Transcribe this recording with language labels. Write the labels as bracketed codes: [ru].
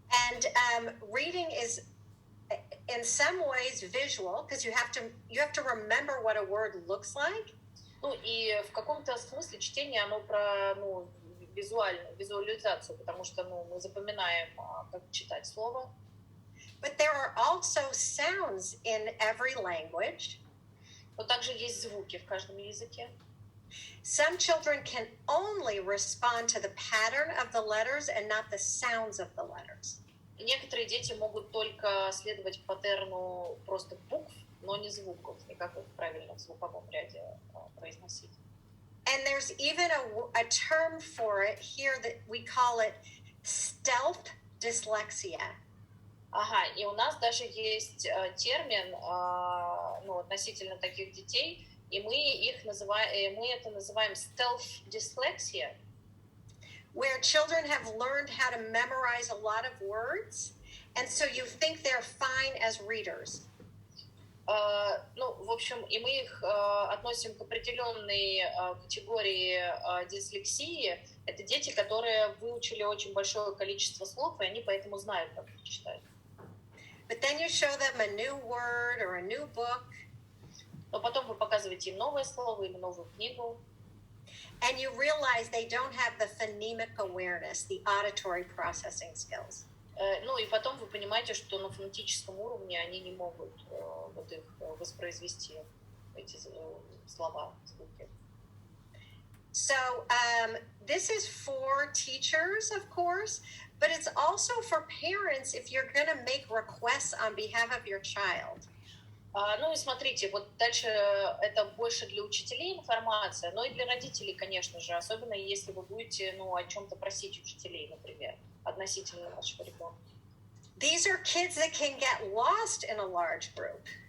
[en] And reading is, in some ways, visual, because you have to remember what a word looks like. [ru] И в каком-то смысле чтение, оно про визуализацию, потому что мы запоминаем, как читать слово. [en] But there are also sounds in every language. [ru] Но также есть звуки в каждом языке. [en] Some children can only respond to the pattern of the letters and not the sounds of the letters. [ru] Некоторые дети могут только следовать паттерну просто букв, но не звуков, и как их правильно в звуковом ряде произносить. [en] And there's even a term for it here that we call it stealth dyslexia. [ru] И у нас даже есть термин относительно таких детей, и мы это называем stealth dyslexia. [en] Where children have learned how to memorize a lot of words, and so you think they're fine as readers. [ru] В общем, и мы их относим к определенной категории дислексии. Это дети, которые выучили очень большое количество слов, и они поэтому знают, как их читать. [en] But then you show them a new word or a new book. [ru] Но потом вы показываете им новое слово или новую книгу. [en] And you realize they don't have the phonemic awareness, the auditory processing skills. [ru] И потом вы понимаете, что на фонетическом уровне они не могут их воспроизвести, эти слова, звуки. [en] So this is for teachers, of course, but it's also for parents if you're going to make requests on behalf of your child. [ru] И смотрите, вот дальше это больше для учителей информация, но и для родителей, конечно же, особенно если вы будете, о чем-то просить учителей, например, относительно вашего ребенка. [en] These are kids that can get lost in a large group.